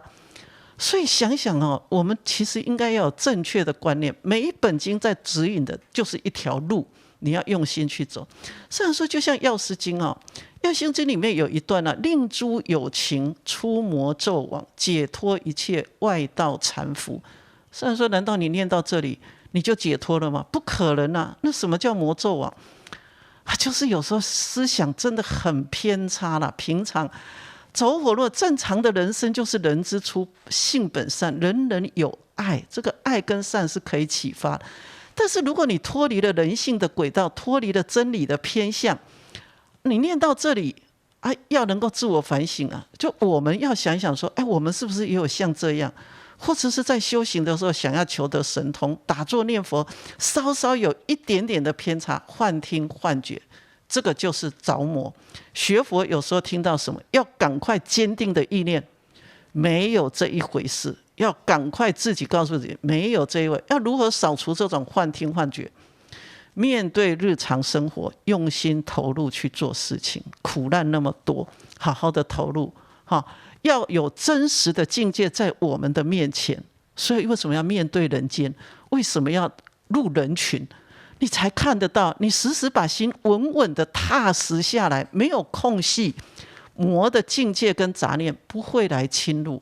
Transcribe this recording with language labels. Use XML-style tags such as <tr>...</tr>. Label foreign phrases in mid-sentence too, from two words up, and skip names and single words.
<zh>所以想想我們其實應該要有正確的觀念，每一本經在指引的就是一條路，你要用心去走。上人說就像藥師經藥師經裡面有一段令諸有情出魔紂網，解脫一切外道纏縛。上人說難道你念到這裡你就解脫了嗎？不可能那什麼叫魔紂網就是有時候思想真的很偏差平常走火入魔，正常的人生就是人之初性本善，人人有愛，這個愛跟善是可以啟發的。但是如果你脫離了人性的軌道，脫離了真理的偏向，你念到這裡啊，要能夠自我反省啊，就我們要想一想說，我們是不是也有像這樣，或者是在修行的時候想要求得神通，打坐念佛稍稍有一點點的偏差，幻聽幻覺，這個就是着魔。學佛有時候聽到什麼，要趕快堅定的意念，沒有這一回事，要趕快自己告訴自己，沒有這一回。要如何掃除這種幻聽幻覺？面對日常生活，用心投入去做事情，苦難那麼多，好好的投入，要有真實的境界在我們的面前。所以為什麼要面對人間？為什麼要入人群？你才看得到，你時時把心穩穩的踏實下來，沒有空隙，魔的境界跟雜念不會來侵入。</zh>